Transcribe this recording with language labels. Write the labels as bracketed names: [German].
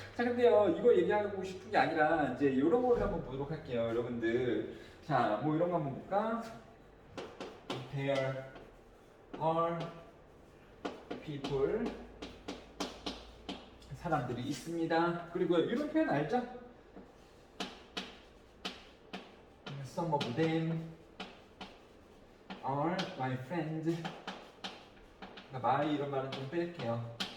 [Korean] 자, 근데요, 이거 얘기하고 싶은 게 아니라 이제 이런 거를 한번 보도록 할게요, 여러분들. 자, 뭐 이런 거 한번 볼까? [English] There are people, [Korean] 사람들이 있습니다. 그리고 이런 표현 알죠? [English] Some of them are my friends. [Korean] my 이런 말은 좀 뺄게요.